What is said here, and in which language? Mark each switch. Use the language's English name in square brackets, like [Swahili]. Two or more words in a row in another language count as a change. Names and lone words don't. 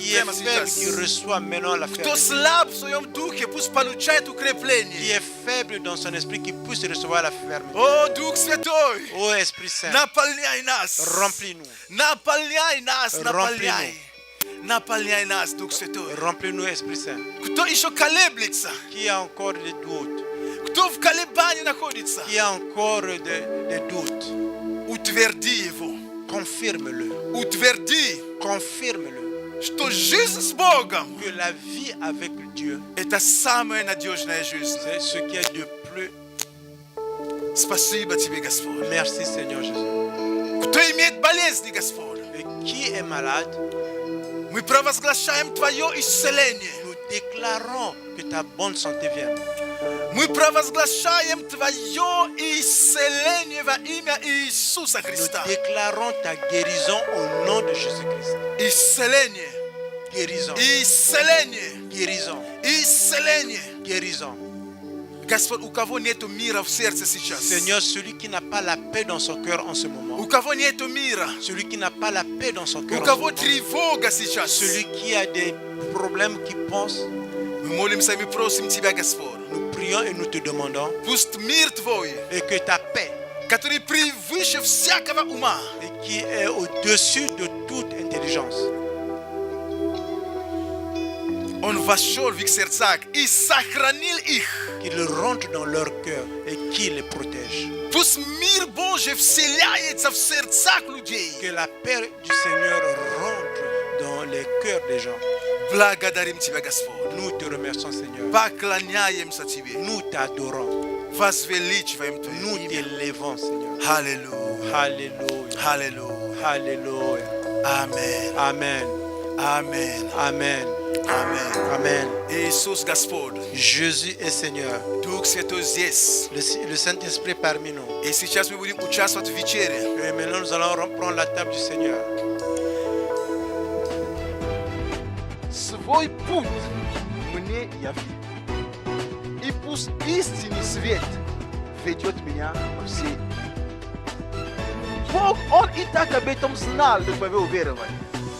[French] Qui est [Russian] прямо [French] faible, qui [Russian] сейчас. [French] reçoit maintenant la [Russian] Кто [French] faiblesse. [Russian] слаб в своем духе, пусть получает [French] Qui [Russian] укрепление. [French] est faible dans son esprit, qui puisse recevoir la fermeté. [Russian] О, Дух Святой, [French] Ô Esprit Saint, [Russian] наполняй нас. [French] remplis-nous. [Russian] Наполняй нас, [French] Remplis-nous. [Russian] наполняй. Наполняй нас, Дух Святой. [French] Remplis-nous, Esprit Saint. [Russian] Кто еще колеблется? [French] Qui a encore des doutes, [Russian] Кто в колебании находится? [French] qui a encore des doutes, [Russian] Утверди его. [French] confirme-le. [Russian] Утверди, [French] Confirme-le. [Russian] что жизнь с Богом [French] Que la vie avec Dieu, – [Russian] это самая надежная жизнь. [French] c'est ce qui est de plus. [Russian] Спасибо тебе, Господь. [French] Merci, Seigneur Jésus. [Russian] Кто имеет болезни, Господь? [French] Et qui est malade, [Russian] Мы провозглашаем Твое исцеление. [French] nous déclarons que ta bonne santé vienne. [Russian] Мы провозглашаем Твое исцеление во имя Иисуса [French] Nous [Russian] Христа. [French] déclarons ta guérison au nom de Jésus-Christ. [Russian] Исцеление, [French] Guérison, [Russian] исцеление, [French] guérison, [Russian] исцеление. [French] guérison. [Russian] Господь, у кого нету мира в сердце сейчас? [French] Seigneur, celui qui n'a pas la paix dans son cœur en ce moment, [Russian] У кого нету мира? [French] celui qui n'a pas la paix dans son [Russian] У [French] cœur en ce [Russian] кого [French] moment, [Russian] тревога сейчас? [French] celui qui a des problèmes, qui pense, [Russian] Мы молимся и мы просим Тебя, Господь. [French] nous prions et nous te demandons [Russian] Пусть мир Твой, [French] et que ta paix, [Russian] который превыше всякого ума, [French] et qui est au-dessus de toute intelligence, [Russian] Он вошел в их сердца и сохранил их. [French] qu'il rentre dans leur cœur et qu'il les protège. [Russian] Пусть мир Божий вселяется в сердцах людей. [French] Que la paix du Seigneur rentre dans les cœurs des gens. [Russian] Благодарим Тебя, Господь. [French] Nous te remercions, Seigneur. [Russian] Поклоняемся Тебе. [French] Nous t'adorons. [Russian] Возвеличиваем Твое [French] Nous [Russian] имя. [French] t'élevons, Seigneur. [Russian] Аллилуйя. [French] Alléluia. [Russian] Аллилуйя. [French] Alléluia. Amen. Amen. Amen. Amen. Amen. Amen. [Russian] Иисус Господь. [French] Jésus est Seigneur. [Russian] Дух Святой здесь. [French] Le Saint-Esprit parmi nous. [Russian] И сейчас мы будем участвовать в вечере. [French] Et maintenant, nous allons reprendre la table du Seigneur. [Russian] Свой путь мне яви. И пусть истинный свет ведет меня по всей. Бог, Он и так об этом знал, но вы уверовали.